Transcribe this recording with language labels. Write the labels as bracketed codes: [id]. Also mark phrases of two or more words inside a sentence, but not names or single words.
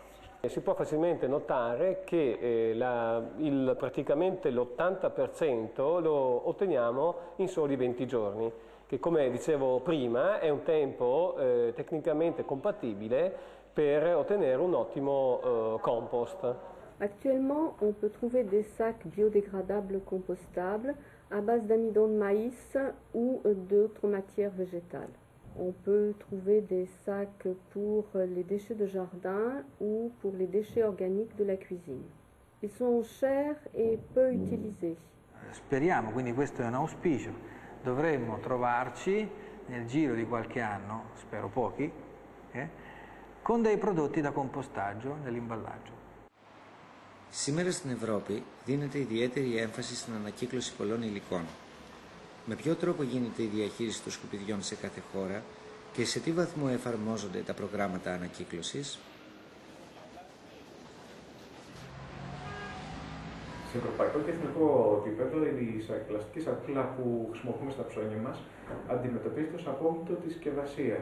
[it] Si può facilmente notare che praticamente l'80% lo otteniamo in soli 20 giorni, che come dicevo prima è un tempo tecnicamente compatibile per ottenere un ottimo compost. [fr] Actuellement, on peut trouver des sacs biodégradables compostables à base d'amidon de maïs ou d'autres matières végétales. On peut trouver des sacs pour les déchets de jardin ou pour les déchets organiques de la cuisine. Ils sont chers et peu utilisés. [it] Speriamo, quindi questo è un auspicio, dovremmo trovarci nel giro di qualche anno, spero pochi, con dei prodotti da compostaggio nell'imballaggio. [el] Σήμερα στην Ευρώπη δίνεται ιδιαίτερη έμφαση στην ανακύκλωση πολλών υλικών. Με ποιο τρόπο γίνεται η διαχείριση των σκουπιδιών σε κάθε χώρα και σε τι βαθμό εφαρμόζονται τα προγράμματα ανακύκλωσης? Σε ευρωπαϊκό και εθνικό επίπεδο, η πλαστική σακούλα που χρησιμοποιούμε στα ψώνια μας αντιμετωπίζεται ως απόβλητο της συσκευασίας.